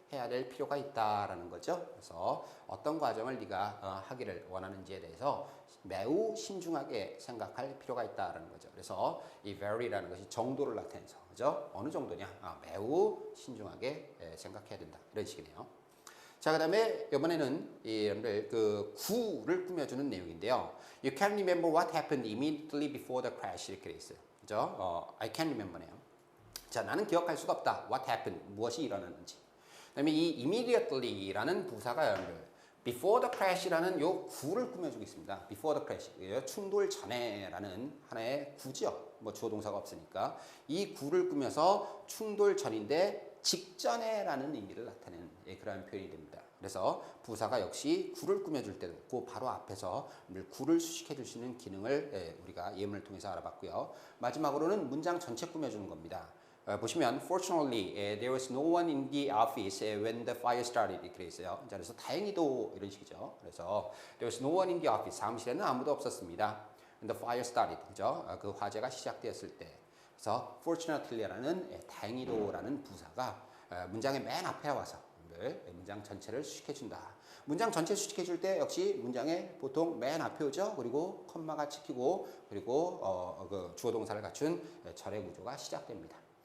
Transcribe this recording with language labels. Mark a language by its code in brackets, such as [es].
[ko] 해야 될 필요가 있다라는 거죠. 그래서 어떤 과정을 네가 하기를 원하는지에 대해서 매우 신중하게 생각할 필요가 있다라는 거죠. 그래서 이 very라는 것이 정도를 나타내서 그죠? 어느 정도냐? 매우 신중하게 생각해야 된다. 이런 식이네요. 자, 그다음에 이번에는 여러분들 그 구를 꾸며주는 내용인데요. [en] You can remember what happened immediately before the crash [ko] 이렇게 돼 있어요. 그죠? [en] I can remember네요. [ko] 자, 나는 기억할 수가 없다. [en] What happened? [ko] 무엇이 일어났는지. 그다음에 이 immediately라는 부사가 여러분들 [en] before the crash [ko] 라는 요 구를 꾸며주고 있습니다. [en] before the crash, [ko] 충돌 전에라는 하나의 구죠. 뭐 주어 동사가 없으니까 이 구를 꾸며서 충돌 전인데 직전에라는 의미를 나타내는 그러한 표현이 됩니다. 그래서 부사가 역시 구를 꾸며줄 때도 그 바로 앞에서 구를 수식해 줄 수 있는 기능을 우리가 예문을 통해서 알아봤고요. 마지막으로는 문장 전체 꾸며주는 겁니다. [en] 보시면 fortunately there was no one in the office when the fire started [ko] 이렇게 돼 있어요. 자, 그래서 다행히도 이런 식이죠. [en] 그래서 there was no one in the office [ko] 사무실에는 아무도 없었습니다. [en] When the fire started 그죠? [ko] 그 화재가 시작되었을 때. 그래서 fortunately라는 다행히도라는 부사가 문장의 맨 앞에 와서 문장 전체를 수식해 준다. 문장 전체 수식해 줄 때 역시 문장의 보통 맨 앞에 오죠. 그리고 컴마가 찍히고 그리고 그 주어 동사를 갖춘 절의 구조가 시작됩니다.